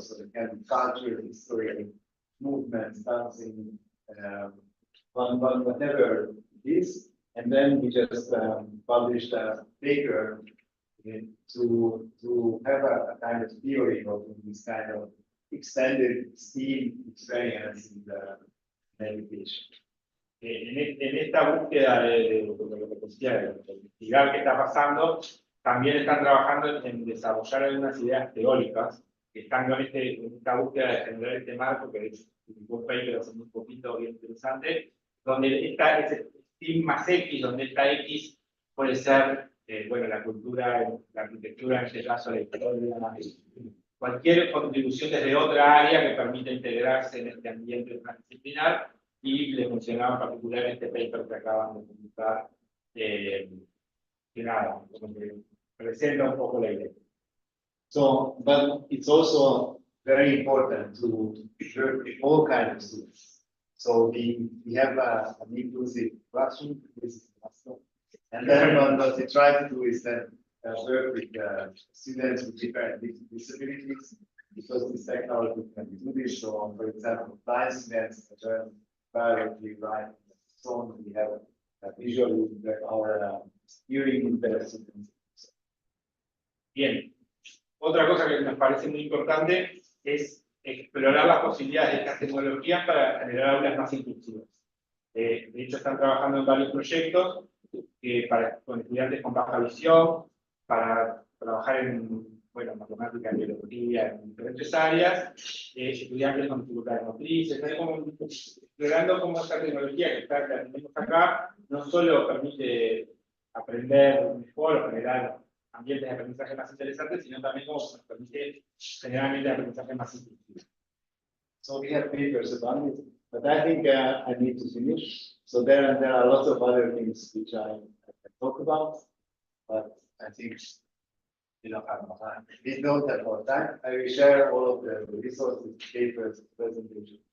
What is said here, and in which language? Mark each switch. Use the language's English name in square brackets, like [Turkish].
[English] So it can be culture, history, movements, dancing, whatever it is. And then we just published a paper to have a kind of theory of this kind of extended STEAM experience in the education. [Spanish] En esta búsqueda de lo que decía, de investigar qué está pasando, también están trabajando en desarrollar algunas ideas teóricas que están con en esta búsqueda de generar este marco, que es un paper hace muy poquito, bien interesante, donde está ese team más X, donde esta X puede ser, bueno, la cultura, la arquitectura, en este caso la historia, cualquier contribución desde otra área que permita integrarse en este ambiente transdisciplinar, y le funcionaba en particular este paper que acaban de publicar, que nada, como que presenta un poco la idea. [English] So, but it's also very important to work with all kinds of students. So we have an inclusive classroom, this is awesome. And then what we try to do is then work with students with different disabilities, because this technology can do this. So, for example, blind students learn biology, right? So on, we have visually our hearing impaired students. [Spanish] Bien. Otra cosa que nos parece muy importante es explorar las posibilidades de estas tecnologías para generar aulas más inclusivas. De hecho, están trabajando en varios proyectos con estudiantes con baja visión, para trabajar en, bueno, matemáticas, biología, en diferentes áreas, estudiantes con dificultades motrices, explorando cómo esta tecnología que tenemos acá no solo permite aprender mejor o generar ambientes de aprendizaje más interesantes, sino también como nos permite generar ambientes de aprendizaje más inclusivos. [English] So we have papers about it, but I think I need to finish. So there are lots of other things which I can talk about, but I think we don't have more time. We don't have more time. I will share all of the resources, papers, presentation.